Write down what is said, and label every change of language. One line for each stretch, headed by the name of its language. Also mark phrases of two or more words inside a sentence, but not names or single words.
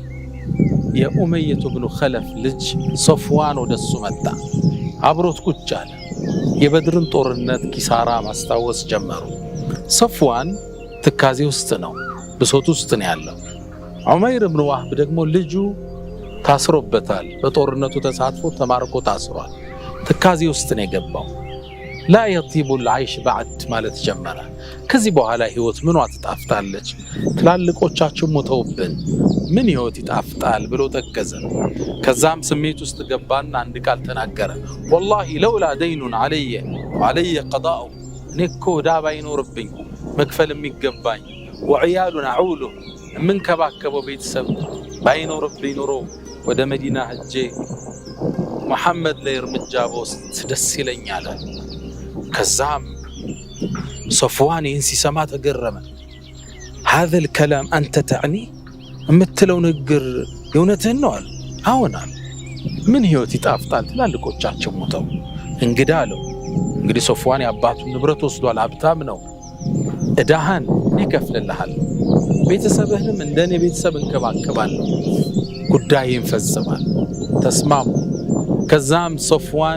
Amharic: የኡመየቱ ብኑ ኸለፍ ልጅ ሶፍዋን ወደሱ መጣ። አብሮት ቁጭ አለ። የበድርን ጦርነት ኪሳራ ማስታወስ ጀመሩ። ሶፍዋን ትካዜ ውስጥ ነው፣ ብሶት ውስጥ ነው ያለው። ዑመይር ብን ወህብ ደግሞ ልጁ ታስሮበታል። በጦርነቱ ተሳትፎ ተማርኮ ታስሯል። ትካዜ ውስጥ ነው የገባው።
Arabic: لا يطيب العيش بعد
Amharic: ማለት ጀመረ። ከዚህ በኋላ ህይወት ምኗ ትጣፍጣለች? ትላልቆቻችን ሞተውብን ምን ህይወት ይጣፍጣል ብሎ ተከዘ። ከዛም ስሜት ውስጥ ገባና አንድ ቃል ተናገረ።
Arabic: والله لولا دين علي وعلي قضاء
Amharic: እኔኮ ዕዳ ባይኖርብኝ መክፈል የሚገባኝ
Arabic: وعيالا أعولهم
Amharic: የምንከባከበው ቤተሰብ ባይኖርብኝ ኖሮ ወደ መዲና ሄጄ መሐመድ ላይ እርምጃ በወስድ ደስ ይለኛል። ከዛም ሶፍዋን ይህን ሲሰማ ተገረመ።
Arabic: هذا الكلام أنت تعني
Amharic: የምትለው ንግግር የእውነትህን ነው አለ። አዎን አለ። ምን ህይወት ይጣፍጣል? ትላልቆቻቸው ሞተው። እንግዳ አለው። እንግዲህ ሶፍዋን የአባቱን ንብረት ወስዷል፣ ሀብታም ነው። እዳህን ይከፍልልሃል፣ ቤተሰብህንም እንደኔ ቤተሰብ እንከባከባለሁ፣ ጉዳይን ፈጽማል። ተስማሙ። ከዛም ሶፍዋን